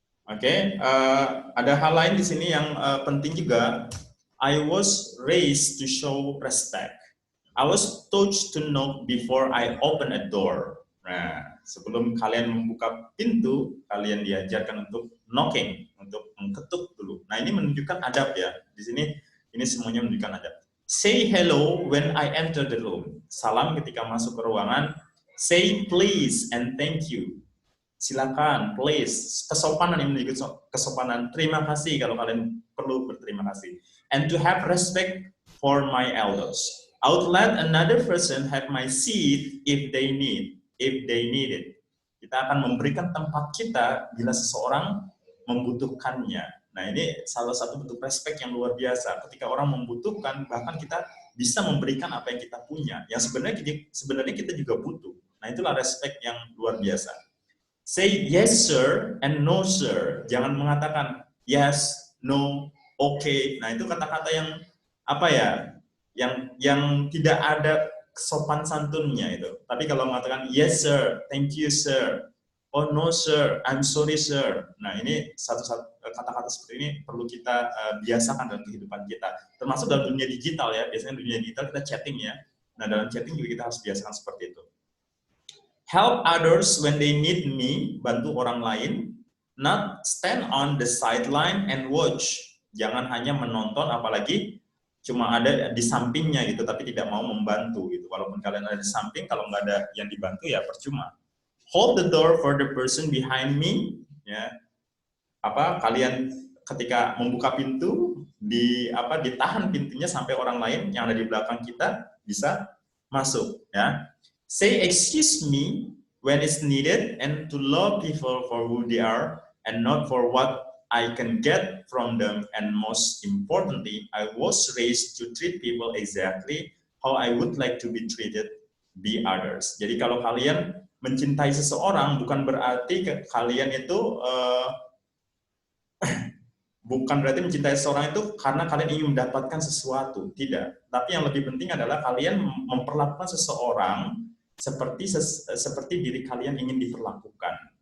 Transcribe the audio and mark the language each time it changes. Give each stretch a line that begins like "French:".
Indonesian: Oke, ada hal lain di sini yang penting juga.
English: I was raised to show respect. I was taught to knock before I open a door.
Indonesian: Nah, sebelum kalian membuka pintu, kalian diajarkan untuk knocking, untuk mengetuk dulu. Nah, ini menunjukkan adab ya. Di sini ini semuanya menunjukkan adab.
English: Say hello when I enter the room.
Indonesian: Salam ketika masuk ke ruangan.
English: Say please and thank you. Silakan, please.
Indonesian: Kesopanan yang menunjukkan kesopanan. Terima kasih kalau kalian perlu berterima kasih.
English: And to have respect for my elders. I would let another person have my seat if they need it.
Indonesian: Kita akan memberikan tempat kita bila seseorang membutuhkannya. Nah, ini salah satu bentuk respect yang luar biasa. Ketika orang membutuhkan, bahkan kita bisa memberikan apa yang kita punya. Yang sebenarnya kita juga butuh. Nah, itulah respect yang luar biasa.
English: Say yes sir and no sir.
Indonesian: Jangan mengatakan yes, no, okay. Nah, itu kata-kata yang apa ya? Yang tidak ada sopan santunnya itu. Tapi kalau mengatakan
English: yes sir, thank you sir, oh no sir, I'm sorry sir.
Indonesian: Nah ini satu-satu kata-kata seperti ini perlu kita biasakan dalam kehidupan kita. Termasuk dalam dunia digital ya, biasanya dunia digital kita chatting ya. Nah dalam chatting juga kita harus biasakan seperti itu.
English: Help others when they need me,
Indonesian: bantu orang lain,
English: not stand on the sideline and watch.
Indonesian: Jangan hanya menonton, apalagi cuma ada di sampingnya gitu, tapi tidak mau membantu gitu. Walaupun kalian ada di samping, kalau nggak ada yang dibantu ya percuma.
English: Hold the door for the person behind me, ya.
Indonesian: Kalian ketika membuka pintu, ditahan pintunya sampai orang lain yang ada di belakang kita bisa masuk, ya.
English: Say excuse me when it's needed and to love people for who they are and not for what I can get from them, and most importantly, I was raised to treat people exactly how I would like to be treated by others.
Indonesian: Jadi kalau kalian mencintai seseorang, bukan berarti kalian itu bukan berarti mencintai seseorang itu karena kalian ingin mendapatkan sesuatu, tidak. Tapi yang lebih penting adalah kalian memperlakukan seseorang seperti diri kalian ingin diperlakukan.